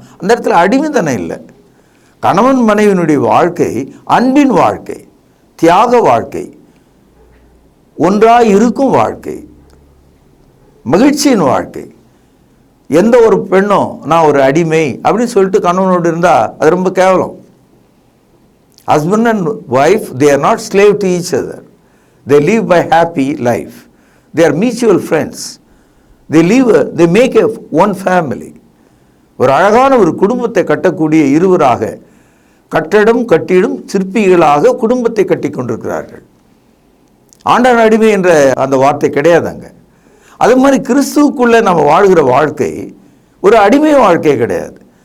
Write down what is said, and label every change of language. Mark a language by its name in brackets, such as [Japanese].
[Tamil] அந்த இடத்துல அடிமைத்தனம் இல்லை. கணவன் மனைவியினுடைய வாழ்க்கை அன்பின் வாழ்க்கை, தியாக வாழ்க்கை, ஒன்றாக இருக்கும் வாழ்க்கை, மகிழ்ச்சியின் வாழ்க்கை. எந்த ஒரு பெண்ணும் நான் ஒரு அடிமை அப்படின்னு சொல்லிட்டு கணவனோடு இருந்தால் அது ரொம்ப கேவலம். [English] Husband and wife, they are not slave to each other. They live by happy life. They are mutual friends. They make a one family. [Tamil] ஒரு அழகான ஒரு குடும்பத்தை கட்டக்கூடிய இருவராக, கட்டடம் கட்டிடும் சிற்பிகளாக குடும்பத்தை கட்டி கொண்டிருக்கிறார்கள். ஆண்டான் அடிமை என்ற அந்த வார்த்தை கிடையாதுங்க. அதே மாதிரி கிறிஸ்துவுக்குள்ளே நம்ம வாழ்கிற வாழ்க்கை ஒரு அடிமை வாழ்க்கை கிடையாது.